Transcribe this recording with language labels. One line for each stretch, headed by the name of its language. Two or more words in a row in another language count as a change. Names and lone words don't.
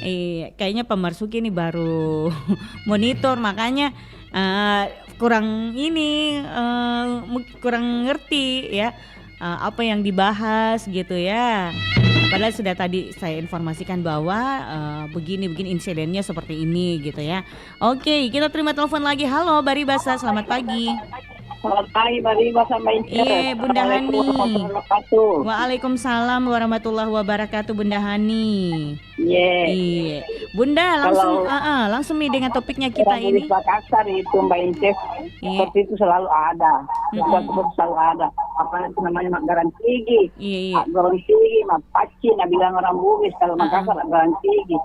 Indonesian: Kayaknya Pak Marsuki ini baru monitor, makanya kurang ngerti ya apa yang dibahas gitu ya. Padahal sudah tadi saya informasikan bahwa begini insidennya seperti ini gitu ya. Oke, kita terima telepon lagi. Halo Bari Basa, selamat pagi. Selamat pagi, Bari Basa Mbak Ince. Iya, Bunda Hani.
Arabic: السلام عليكم ورحمة الله وبركاته. وعليكم السلام ورحمة الله وبركاته, Bunda Hani.
Indonesian: Iya. Bunda langsung nih dengan topiknya kita ini. Di Makassar itu Mbak Ince, seperti itu selalu ada. Seperti selalu ada. Apa itu namanya Garan Tigi. Garan Tigi, Paci, nah bilang orang Bugis kalau Makassar Garan Tigi.